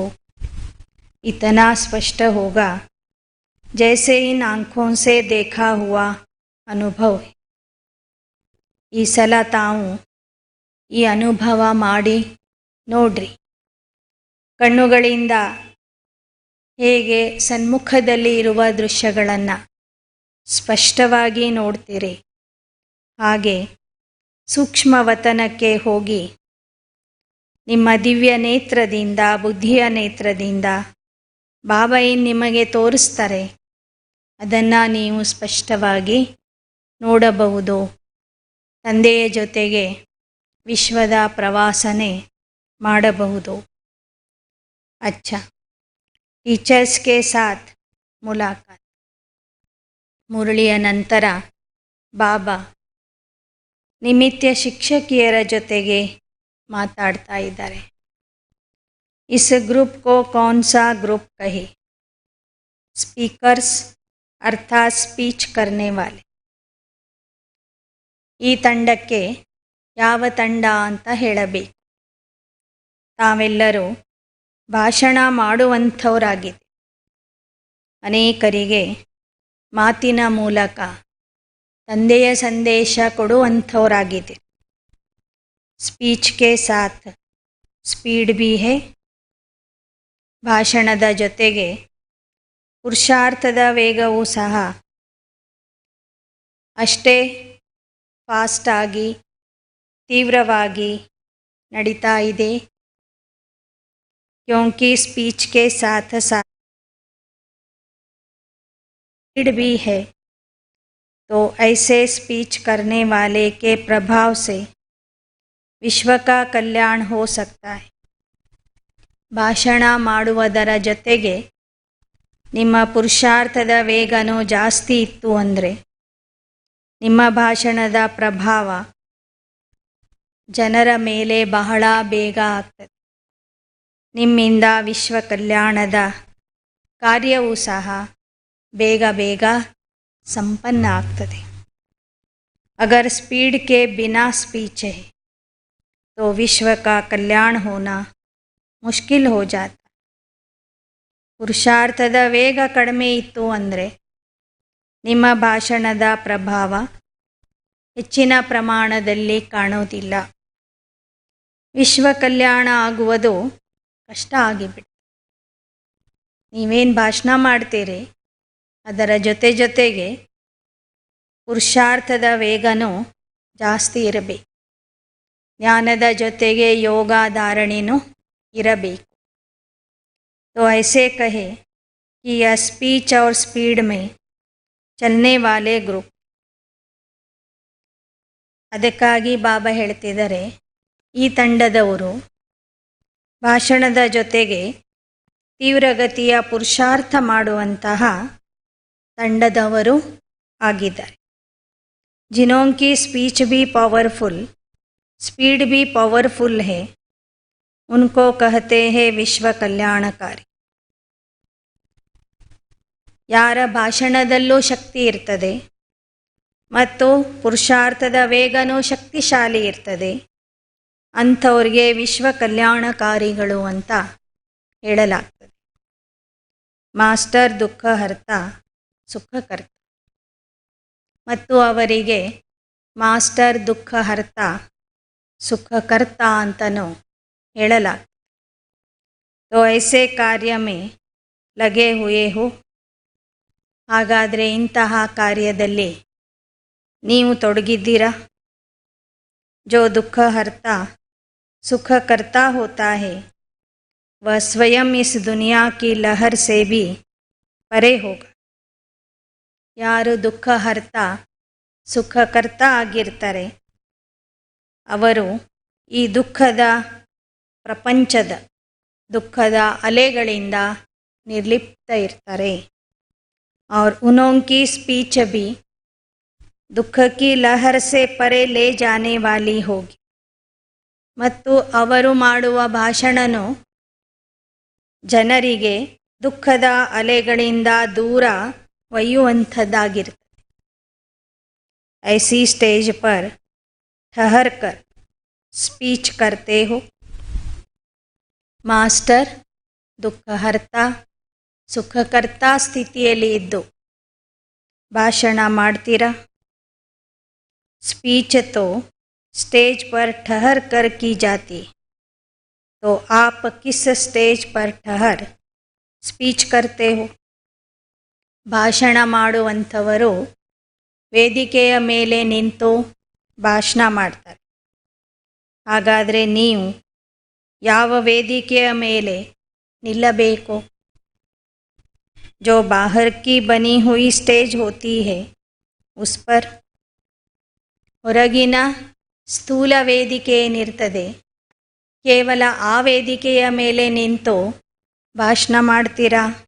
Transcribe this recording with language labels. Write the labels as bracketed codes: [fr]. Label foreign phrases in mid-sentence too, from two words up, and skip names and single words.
[hi] इतना स्पष्ट होगा जैसे इन आँखों से देखा हुआ अनुभव है. [kn] ಈ ಸಲ ತಾವು ಈ ಅನುಭವ ಮಾಡಿ ನೋಡ್ರಿ. ಕಣ್ಣುಗಳಿಂದ ಹೇಗೆ ಸನ್ಮುಖದಲ್ಲಿ ಇರುವ ದೃಶ್ಯಗಳನ್ನು ಸ್ಪಷ್ಟವಾಗಿ ನೋಡ್ತೀರಿ, ಹಾಗೆ ಸೂಕ್ಷ್ಮವತನಕ್ಕೆ ಹೋಗಿ ನಿಮ್ಮ ದಿವ್ಯ ನೇತ್ರದಿಂದ, ಬುದ್ಧಿಯ ನೇತ್ರದಿಂದ ಬಾಬಾ ಏನು ನಿಮಗೆ ತೋರಿಸ್ತಾರೆ ಅದನ್ನು ನೀವು ಸ್ಪಷ್ಟವಾಗಿ ನೋಡಬಹುದು. ತಂದೆಯ ಜೊತೆಗೆ ವಿಶ್ವದ ಪ್ರವಾಸನೆ ಮಾಡಬಹುದು. [hi] अच्छा, टीचर्स के साथ मुलाकात. [kn] ಮುರಳಿಯ ನಂತರ ಬಾಬಾ ನಿಮಿತ್ಯ ಶಿಕ್ಷಕಿಯರ ಜೊತೆಗೆ ಮಾತಾಡ್ತಾ ಇದ್ದಾರೆ. [hi] इस ग्रुप को कौन सा ग्रुप कहे? स्पीकर्स अर्थात स्पीच करने वाले. [kn] ಈ ತಂಡಕ್ಕೆ ಯಾವ ತಂಡ ಅಂತ ಹೇಳಬೇಕು. ತಾವೆಲ್ಲರೂ ಭಾಷಣ ಮಾಡುವಂಥವರಾಗಿದೆ. ಅನೇಕರಿಗೆ ಮಾತಿನ ಮೂಲಕ ತಂದೆಯ ಸಂದೇಶ ಕೊಡುವಂಥವರಾಗಿದೆ. [hi] स्पीच के साथ स्पीड भी है. [kn] ಭಾಷಣದ ಜೊತೆಗೆ ಪುರುಷಾರ್ಥದ ವೇಗವೂ ಸಹ ಅಷ್ಟೇ ಫಾಸ್ಟಾಗಿ, ತೀವ್ರವಾಗಿ ನಡೀತಾ ಇದೆ. [hi] क्योंकि स्पीच के साथ साथ स्पीड भी है, तो ऐसे स्पीच करने वाले के प्रभाव से विश्व का कल्याण हो सकता है. [kn] ಭಾಷಣ ಮಾಡುವುದರ ಜೊತೆಗೆ ನಿಮ್ಮ ಪುರುಷಾರ್ಥದ ವೇಗನೂ ಜಾಸ್ತಿ ಇತ್ತು ಅಂದರೆ ನಿಮ್ಮ ಭಾಷಣದ ಪ್ರಭಾವ ಜನರ ಮೇಲೆ ಬಹಳ ಬೇಗ ಆಗ್ತದೆ. ನಿಮ್ಮಿಂದ ವಿಶ್ವ ಕಲ್ಯಾಣದ ಕಾರ್ಯವೂ ಸಹ ಬೇಗ ಬೇಗ ಸಂಪನ್ನ ಆಗ್ತದೆ. [hi] अगर स्पीड के बिना स्पीच है तो विश्व का कल्याण होना मुश्किल हो जाता. [kn] ಪುರುಷಾರ್ಥದ ವೇಗ ಕಡಿಮೆ ಇತ್ತು ಅಂದರೆ ನಿಮ್ಮ ಭಾಷಣದ ಪ್ರಭಾವ ಹೆಚ್ಚಿನ ಪ್ರಮಾಣದಲ್ಲಿ ಕಾಣೋದಿಲ್ಲ. ವಿಶ್ವ ಕಲ್ಯಾಣ ಆಗುವುದು ಕಷ್ಟ ಆಗಿಬಿಡ್ತು. ನೀವೇನು ಭಾಷಣ ಮಾಡ್ತೀರಿ ಅದರ ಜೊತೆ ಜೊತೆಗೆ ಪುರುಷಾರ್ಥದ ವೇಗನೂ ಜಾಸ್ತಿ ಇರಬೇಕು. ಜ್ಞಾನದ ಜೊತೆಗೆ ಯೋಗ ಧಾರಣೆನೂ ಇರಬೇಕು. [hi] तो ऐसे कहे कि यह स्पीच और स्पीड में चलने वाले ग्रुप. [kn] ಅದಕ್ಕಾಗಿ ಬಾಬಾ ಹೇಳ್ತಿದ್ದಾರೆ, ಈ ತಂಡದವರು ಭಾಷಣದ ಜೊತೆಗೆ ತೀವ್ರಗತಿಯ ಪುರುಷಾರ್ಥ ಮಾಡುವಂತಹ ತಂಡದವರು ಆಗಿದ್ದಾರೆ. [hi] जिनकी स्पीच भी पावरफुल, स्पीड भी पावरफुल है, उनको कहते हैं विश्व कल्याणकारी. [kn] ಯಾರ ಭಾಷಣದಲ್ಲೂ ಶಕ್ತಿ ಇರ್ತದೆ ಮತ್ತು ಪುರುಷಾರ್ಥದ ವೇಗನೂ ಶಕ್ತಿಶಾಲಿ ಇರ್ತದೆ, ಅಂಥವ್ರಿಗೆ ವಿಶ್ವ ಕಲ್ಯಾಣಕಾರಿಗಳು ಅಂತ ಹೇಳಲಾಗ್ತದೆ. ಮಾಸ್ಟರ್ ದುಃಖಹರ್ತ ಸುಖಕರ್ತ ಮತ್ತು ಅವರಿಗೆ ಮಾಸ್ಟರ್ ದುಃಖಹರ್ತ ಸುಖಕರ್ತ ಅಂತಲೂ ಹೇಳಲಾಗ್ತದೆ. [hi] तो ऐसे कार्य में लगे हुए हो, [kn] ಹಾಗಾದರೆ ಇಂತಹ ಕಾರ್ಯದಲ್ಲಿ ನೀವು ತೊಡಗಿದ್ದೀರಾ? [hi] जो दुःखहर्ता सुखकर्ता होता है वह स्वयं इस दुनिया की लहर से भी परे होगा. [kn] ಯಾರು ದುಃಖಹರ್ತ ಸುಖಕರ್ತ ಆಗಿರ್ತಾರೆ ಅವರು ಈ ದುಃಖದ ಪ್ರಪಂಚದ ದುಃಖದ ಅಲೆಗಳಿಂದ ನಿರ್ಲಿಪ್ತ ಇರ್ತಾರೆ. [hi] और उनकी स्पीच भी दुख की लहर से परे ले जाने वाली होगी. [kn] ಮತ್ತು ಅವರು ಮಾಡುವ ಭಾಷಣನು ಜನರಿಗೆ ದುಃಖದ ಅಲೆಗಳಿಂದ ದೂರ ಒಯ್ಯುವಂಥದ್ದಾಗಿರ್ತದೆ. [hi] ऐसी स्टेज पर ठहर कर स्पीच करते हो. [kn] ಮಾಸ್ಟರ್ ದುಃಖಹರ್ತ ಸುಖಕರ್ತ ಸ್ಥಿತಿಯಲ್ಲಿ ಇದ್ದು ಭಾಷಣ ಮಾಡ್ತೀರಾ? [hi] स्पीच तो स्टेज पर ठहर कर की जाती, तो आप किस स्टेज पर ठहर स्पीच करते हो? [kn] ಭಾಷಣ ಮಾಡುವಂಥವರು ವೇದಿಕೆಯ ಮೇಲೆ ನಿಂತು ಭಾಷಣ ಮಾಡ್ತಾರೆ. ಹಾಗಾದರೆ ನೀವು ಯಾವ ವೇದಿಕೆಯ ಮೇಲೆ ನಿಲ್ಲಬೇಕು? [hi] जो बाहर की बनी हुई स्टेज होती है उस पर, [kn] ಹೊರಗಿನ ಸ್ಥೂಲ ವೇದಿಕೆ ಏನಿರ್ತದೆ ಕೇವಲ ಆ ವೇದಿಕೆಯ ಮೇಲೆ ನಿಂತು ಭಾಷಣ ಮಾಡ್ತೀರಾ?